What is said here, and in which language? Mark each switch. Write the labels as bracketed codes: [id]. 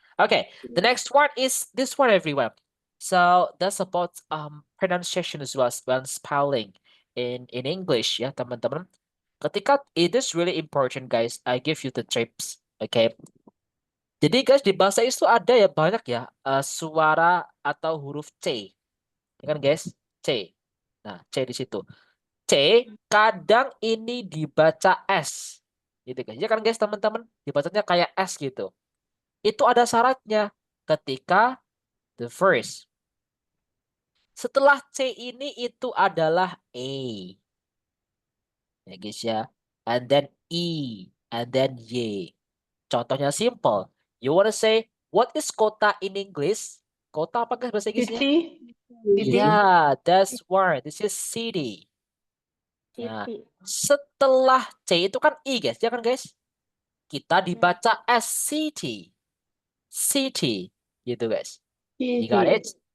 [en] Okay, the next one is this one everyone. So that's about pronunciation as well when spelling in English ya teman-teman. Ketika it is really important guys, I give you the tips. Okay. [id] Jadi guys di bahasa itu ada ya banyak ya suara atau huruf C. Ya kan guys? C. Nah, C di situ. C kadang ini dibaca S. Gitu guys. Ya kan guys teman-teman? Dibacanya kayak S gitu. Itu ada syaratnya ketika [en] the first. [id] Setelah C ini itu adalah A. [en] Ya guys ya. And then E. And then Y. [id] Contohnya simple. [en] You wanna say, what is kota in English? [id] Kota apa guys bahasa Inggrisnya? [en] City. Yeah, that's word. This is city. [id] Nah, setelah C itu kan I guys, ya kan guys? Kita dibaca [en] as city. City. Gitu guys. You got it?